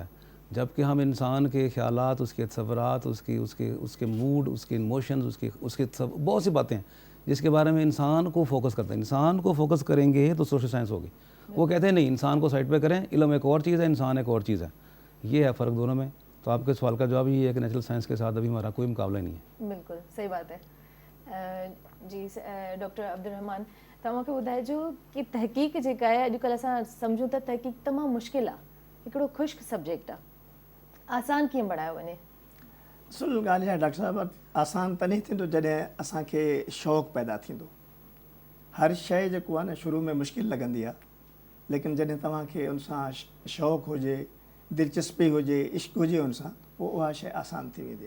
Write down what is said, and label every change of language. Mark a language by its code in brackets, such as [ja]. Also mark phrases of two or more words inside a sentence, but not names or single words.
[ur] جبکہ ہم انسان کے خیالات, اس کے تصورات, اس کے موڈ, اس کے ایموشنز, اس کے بہت سی باتیں ہیں جس کے بارے میں انسان کو فوکس کرتے ہیں. انسان کو فوکس کریں گے تو [en] social science [ur] ہوگی. وہ کہتے ہیں نہیں, انسان کو سائڈ پہ کریں, علم ایک اور چیز ہے, انسان ایک اور چیز ہے. یہ ہے فرق دونوں میں. تو آپ کے سوال کا جواب یہ ہے کہ [en] natural science [ur] کے ساتھ ابھی ہمارا کوئی مقابلہ نہیں ہے. بالکل صحیح بات ہے. جی ڈاکٹر عبدالرحمان, [sd] तव्हांखे ॿुधाइजो कि तहक़ीक़ जेका आहे अॼुकल्ह असां सम्झूं था तहक़ीक़ तमामु मुश्किल आहे, हिकिड़ो ख़ुश्क सब्जेक्ट आहे, आसान कीअं बणायो वञे? असुल ॻाल्हि आहे डॉक्टर साहिबु, आसान तॾहिं थींदो जॾहिं असांखे शौक़ु पैदा थींदो. हर शइ जेको आहे न शुरू में मुश्किल लॻंदी आहे, लेकिन जॾहिं तव्हांखे उन सां शौक़ु हुजे, दिलचस्पी हुजे, इश्क हुजे उन सां, पोइ उहा शइ आसान थी वेंदी आहे.